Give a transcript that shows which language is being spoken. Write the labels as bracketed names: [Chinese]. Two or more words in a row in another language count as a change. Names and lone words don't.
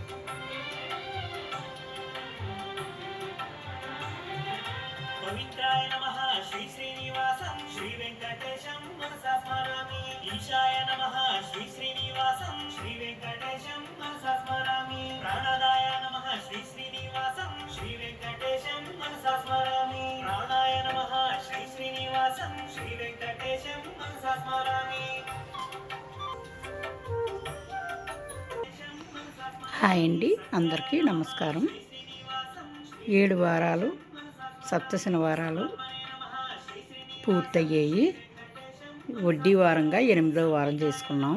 [Sanskrit] पवित्राय नमः श्री श्रीनिवासं श्री वेंकटेशं मनसा स्मरामि ईशाय नमः श्री श्रीनिवासं श्री वेंकटेशं मनसा स्मरामि प्राणदाय नमः श्री श्रीनिवासं श्री वेंकटेशं मनसा स्मरामि प्राणाय नमः श्री श्रीनिवासं श्री वेंकटेशं मनसा स्मरामि [Telugu] హాయ్ అండి, అందరికీ నమస్కారం. 7 వారాలు సప్త శనివారాలు పూర్తయ్యాయి. వడ్డీ వారంగా 8వ వారం చేసుకున్నాం.